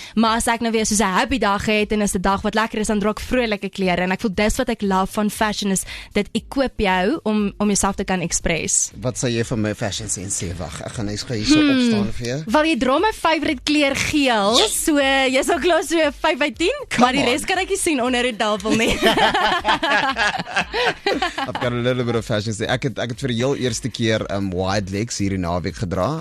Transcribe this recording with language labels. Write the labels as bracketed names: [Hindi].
[Afrikaans] Maar as ek nou weer soos 'n happy dag het en is 'n dag wat lekker is, dan dra ek vrolike klere en ek voel dis wat ek love van fashion is dit equip jou om jouself te kan express. Wat sê jy van my fashion sense? Wag, ek gaan net hier so opstaan vir jou. Wel jy dra my favourite kleur geel, so jy's al klaar so 5 uit 10, maar die res kan ek nie sien onder die tafel nie. [English] I've got a little bit of fashion sense. [Afrikaans] Ek het vir die heel eerste keer wide legs hier in naweek gedra.